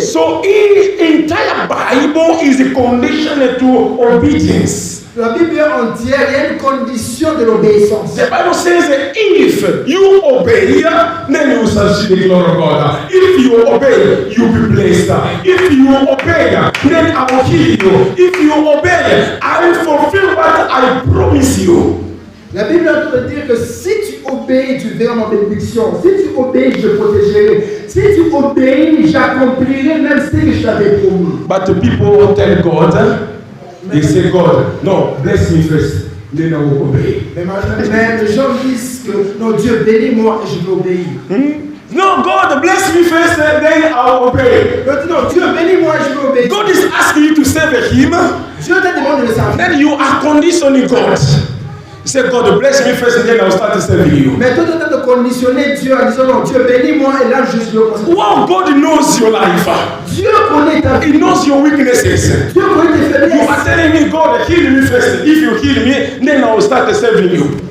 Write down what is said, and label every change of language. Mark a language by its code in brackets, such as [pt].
[en] So the entire Bible is a condition to obedience. [fr] La Bible entière, il y a une condition de l'obéissance. [en] The Bible says that if you obey, then you shall see the glory of God. If you obey, you will be blessed. If you obey, then I will heal you. If you obey, I will fulfill what I promise you. [fr] La Bible est en train de dire que si tu obéis, tu verras ma bénédiction. Si tu obéis, je protégerai. Si tu obéis, j'accomplirai même ce que je t'avais promis. [en] But the people tell God, they say, God, no, bless me first, then I will obey. [fr] Mais les gens disent que non, Dieu bénis-moi et je vais obéir. [en] No, God, bless me first, then I will obey. [fr] Non, Dieu bénis-moi et je vais obéir. [en] God is asking you to serve Him, [fr] Dieu te demande de le savoir. [en] then you are conditioning God. You say, God, bless me first, and then I will start serving you. [fr] Mais toi, tu es en train de conditionner Dieu en disant non, Dieu bénis-moi et là je vais commencer. [en] Wow, God knows your life. [fr] Dieu connaît ta vie. [en] He knows your weaknesses. [fr] Dieu connaît tes [en] You [fr] faiblesses. [en] are telling me, God, heal me first. If you heal me, then I will start serving you.